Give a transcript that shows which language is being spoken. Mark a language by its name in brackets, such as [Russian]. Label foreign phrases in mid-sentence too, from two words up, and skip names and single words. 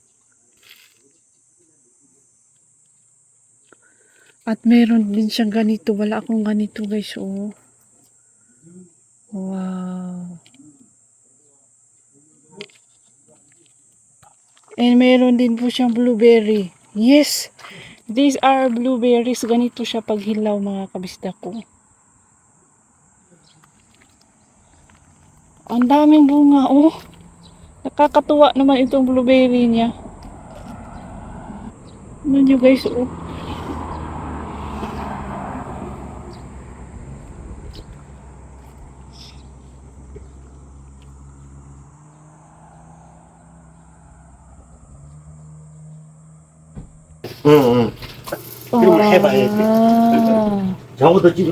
[Filipino] At meron din siyang ganito. Wala akong ganito guys. Wow. And meron din po siyang blueberry. [English] Yes! These are blueberries. [Filipino] Ganito siya pag hilaw mga kabisda ko. Ang daming bunga. Nakakatuwa naman itong blueberry niya. Ano nyo guys? [Korean] 응. 그리고 해봐야지. 저거도 찍으래.